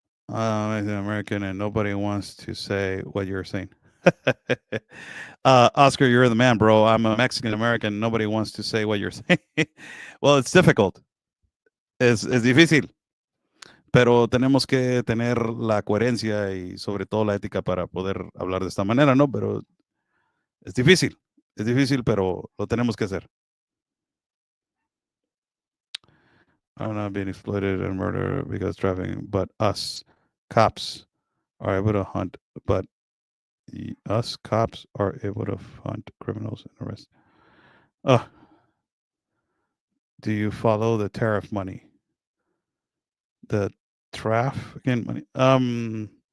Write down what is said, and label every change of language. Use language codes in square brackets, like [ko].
[en] I'm American, and nobody wants to say what you're saying. Oscar, you're the man, bro. I'm a Mexican American. Nobody wants to say what you're saying. Well, it's difficult. [es] Es difícil. Pero tenemos que tener la coherencia y sobre todo la ética para poder hablar de esta manera, ¿no? Pero es difícil. Es difícil, pero lo tenemos que hacer. [en] I'm not being exploited and murdered because trafficking, but us cops are able to hunt, but us cops are able to hunt criminals and arrest. Do you follow the tariff money? The trafficking money?